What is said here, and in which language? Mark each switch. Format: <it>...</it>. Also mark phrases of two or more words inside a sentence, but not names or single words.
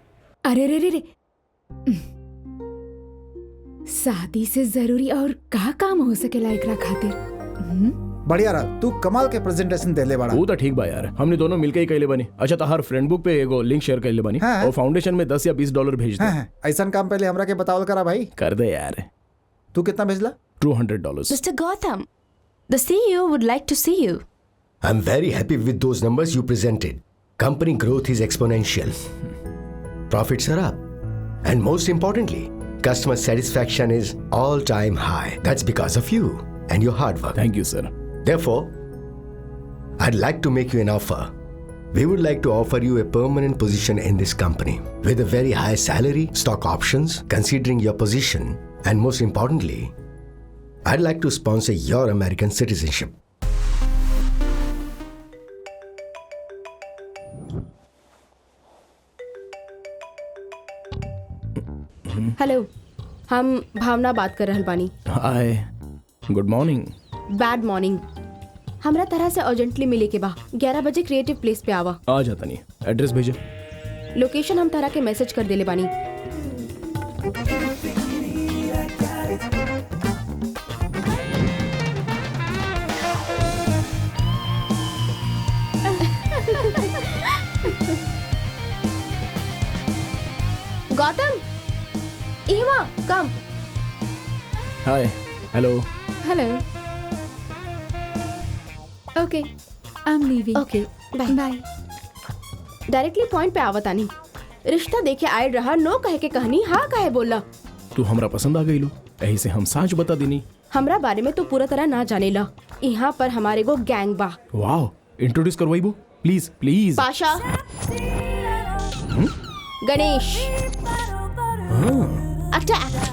<bho>अरे रे रे रे, शादी से जरूरी और का काम हो सकेला एकरा खातिर? बढ़िया रहा, तू कमाल के प्रेजेंटेशन देले बड़ा। वो तो ठीक बा यार, हमने दोनों मिलके ही कैले बनी। अच्छा, तहार</bho> <en>friend book</en> <bho>पे एगो</bho> <en>link share</en> <bho>कैले बनी। हाँ। और फाउंडेशन में 10 या 20 डॉलर भेज दे। हाँ, ऐसा काम पहले हमरा के बतावल करा भाई। कर दे यार। तू कितना भेजला? $200।</bho> <en>Mr. Gotham, the CEO would like to see you. I'm very happy with those numbers you presented. Company growth is exponential. Profits are up. And most importantly, customer satisfaction is all-time high. That's because of you and your hard work. thank you sir. Therefore, I'd like to make you an offer. We would like to offer you a permanent position in this company with a very high salary, stock options, considering your position, and most importantly, I'd like to sponsor your American citizenship.</en> <bho>हेलो, हम भावना बात कर रहल बानी।</bho> <en>हाय, good morning. bad morning.</en> <bho>हमरा तरह से अर्जेंटली मिले के बा। 11 बजे</bho> <en>creative place</en> <bho>पे आवा। आ जाता नहीं। एड्रेस भेजे। लोकेशन हम तरह के मैसेज कर देले बानी। गौतम, इमा, कम।</bho> <en>hi, hello. hello. ok, I am leaving. ok, bye. बाय। directly point</en> <bho>पे आवतानी। रिश्ता देखे आए रहा, नो कहे के कहनी, हाँ कहे बोला। तू हमरा पसंद आ गई लो, यही से हम साच बता देनी। हमरा बारे में तो पूरा तरह ना जानेला। यहाँ पर हमारे को गैंग बा। वाओ, इंट्रोड्यूस करवाइबो</bho> <en>please please.</en> <bho>पाशा, गणेश, अटैक।</bho>